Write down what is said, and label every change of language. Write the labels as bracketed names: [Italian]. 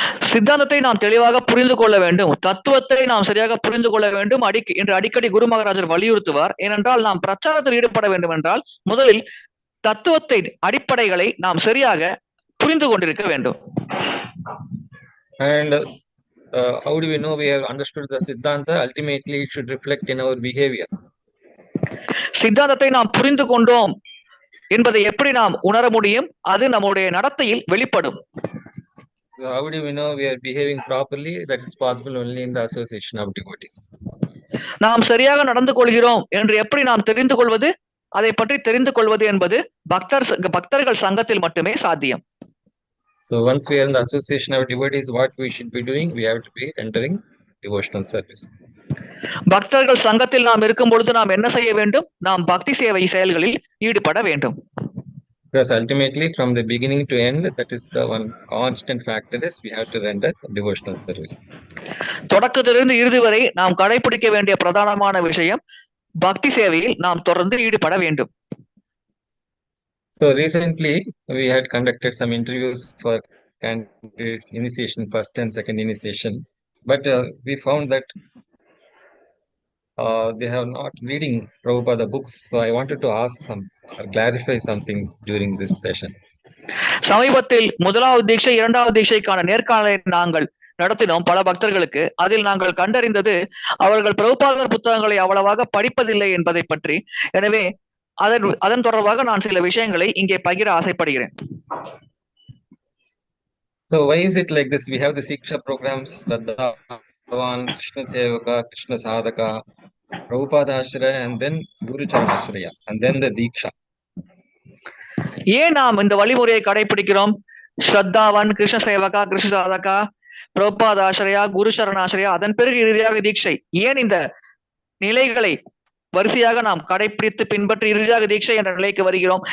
[Tamil] சித்தாந்தத்தை நாம் தெளிவாக புரிந்து கொள்ள வேண்டும், தத்துவத்தை நாம் சரியாக புரிந்து கொள்ள வேண்டும் என்று அடிக்கடி குரு மகாராஜர் வலியுறுத்துவார். ஏனென்றால் நாம் பிரச்சாரத்தில் ஈடுபட வேண்டும் என்றால் முதலில் தத்துவத்தை அடிப்படைகளை நாம் சரியாக புரிந்து கொண்டிருக்க வேண்டும். [English] And how do we know we have understood the siddhanta? Ultimately it should reflect in our behavior. [Tamil] சித்தாந்தத்தை நாம் புரிந்து கொண்டோம் என்பதை எப்படி நாம் உணர முடியும்? அது நம்முடைய நடத்தையில் வெளிப்படும். [English] How do we know we are behaving properly? That is possible only in the association of devotees. [Tamil] நாம் சரியாக நடந்து கொள்கிறோம் என்று எப்படி நாம் தெரிந்து கொள்வது? அதை பற்றி தெரிந்து கொள்வது என்பது பக்தர்கள் சங்கத்தில் மட்டுமே சாத்தியம். [English] So once we are in the association of devotees, what we should be doing? We have to be entering devotional service. [Tamil] பக்தர்கள் சங்கத்தில் நாம் இருக்கும் பொழுது நாம் என்ன செய்ய வேண்டும்? நாம் பக்தி சேவை செயல்களில் ஈடுபட வேண்டும். [English] Because ultimately from the beginning to end, that is the one constant factor is we have to render devotional service. [Tamil] தொடக்கத்திலிருந்து இறுதி வரை நாம் கடைபிடிக்க வேண்டிய பிரதானமான விஷயம் பக்தி சேவையில் நாம் தொடர்ந்து ஈடுபட வேண்டும். [English] So recently we had conducted some interviews for candidates initiation, first and second initiation, but we found that they have not reading Prabhupada books. So I wanted to ask some clarify some things during this session. [Tamil] சமீபத்தில் முதலாவது தீட்சை இரண்டாவது தீட்சைக்கான நேர்காணலை நாங்கள் நடத்தினோம் பல பக்தர்களுக்கு. அதில் நாங்கள் கண்டறிந்தது அவர்கள் பிரபுபாதர் புத்தகங்களை அவ்வளவாக படிப்பதில்லை என்பதை பற்றி. எனவே அதன் தொடர்பாக நான் சில விஷயங்களை இங்கே பகிர ஆசைப்படுகிறேன். [English] So why is it like this? We have the Siksha programs, Shraddhavan, Krishna Sevaka, Krishna Sadhaka, Prabhupada Ashraya, and then Guru Charanashraya, and then the Diksha. [Tamil] ஏன் நாம் இந்த வழிமுறையை கடைபிடிக்கிறோம்? ஸ்ரத்தாவன், கிருஷ்ண சேவகா, கிருஷ்ண சாதகா, பிரபுபாத ஆசிரியா, குரு சரணாசிரியா, அதன் பிறகு இறுதியாக தீட்சை. ஏன் இந்த நிலைகளை வரிசையாக நாம் கடைபிடித்து பின்பற்றி இறுதியாக தீட்சை என்ற நிலைக்கு வருகிறோம்?